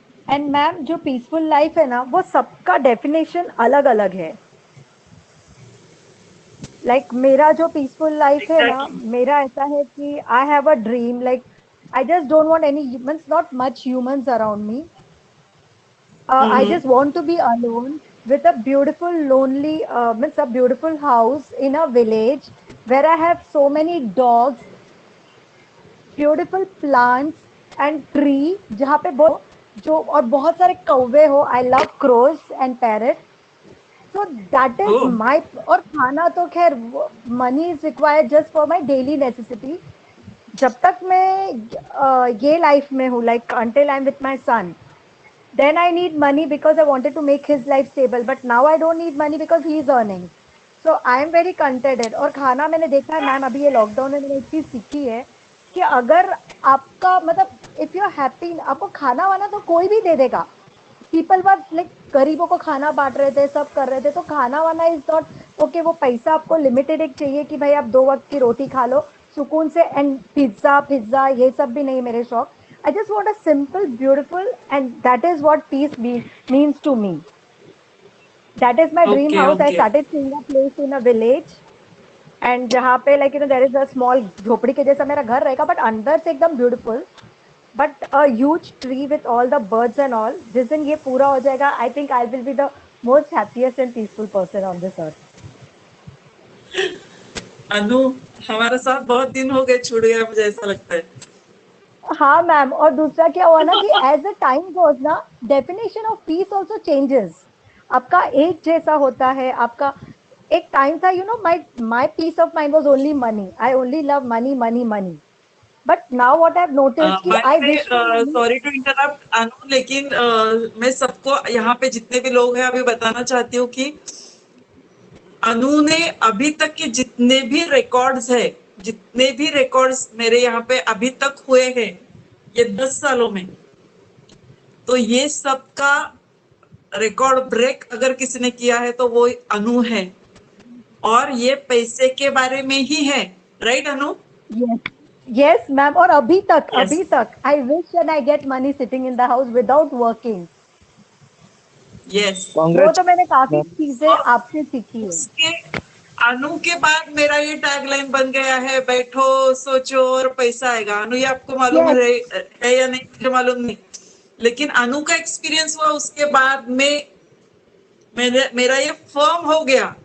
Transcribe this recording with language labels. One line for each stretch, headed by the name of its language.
Hindi: And ma'am जो peaceful life है ना, वो सबका डेफिनेशन अलग अलग है। लाइक मेरा जो पीसफुल लाइफ है ना,
English: Exactly. मेरा ऐसा है कि I have a dream, like I just don't want any humans, not much humans around me. I just want to be alone with a beautiful, lonely, means a beautiful house in a village where I have so many dogs, beautiful plants and tree, जहाँ पे बहुत जो और बहुत सारे कौवे हो. I love crows and parrot. So that is oh my, और खाना तो खैर money is required just for my daily necessity. जब तक मैं ये लाइफ में हूँ, like until I'm with my son, then I need money because I wanted to make his life stable. But now I don't need money because he is earning. So I am very contented.
Hindi: और खाना मैंने देखा है ma'am, अभी ये lockdown में मैंने एक चीज सीखी है कि अगर आपका मतलब इफ यू आर हैप्पी, आपको खाना वाना तो कोई भी दे देगा. पीपल वर लाइक गरीबों को खाना बांट रहे थे, सब कर रहे थे, तो खाना वाना इज नॉट ओके. वो पैसा आपको लिमिटेड एक चाहिए कि भाई आप 2 वक्त की रोटी खा लो सुकून से. एंड पिज्जा पिज्जा ये सब भी नहीं मेरे शौक.
English: I just want a simple, beautiful, and that is what peace means to me. That is my dream okay house. I okay started seeing a place in a village, and जहाँ पे like there is a small झोपड़ी के जैसा मेरा घर रहेगा, but अंदर से एकदम beautiful. But a huge tree with all the birds and all. जिस दिन ये पूरा हो जाएगा, I think I will be the most happiest and peaceful person on this earth.
Hindi: अनु, हमारा साथ बहुत दिन हो गए छूट गया, मुझे ऐसा लगता है। हाँ मैम, और दूसरा क्या हुआ ना कि एज अ टाइम गोज ना, definition of peace also changes.
English: आपका एज जैसा होता है आपका. एक टाइम था, you know, my my peace of mind was only money. I only love money money money. But now what I've noticed कि I wish
Hindi: sorry to interrupt अनु, लेकिन मैं सबको यहाँ पे जितने भी लोग हैं अभी बताना चाहती हूँ कि अनु ने अभी तक के जितने भी रिकॉर्ड्स मेरे यहाँ पे अभी तक हुए हैं ये 10 सालों में, तो ये सबका रिकॉर्ड ब्रेक अगर किसी ने किया है तो वो अनु है, और ये पैसे के बारे में ही है, राइट अनु?
English: Yes ma'am, और अभी तक I wish and I get money sitting in the house without working. Yes,
Hindi: वो तो मैंने काफी चीजें आपसे सीखी है। उसके अनु के बाद मेरा ये टैगलाइन बन गया है, बैठो सोचो और पैसा आएगा। अनु, ये आपको मालूम है या नहीं मुझे मालूम नहीं, लेकिन अनु का एक्सपीरियंस हुआ उसके बाद में मेरा ये फर्म हो गया।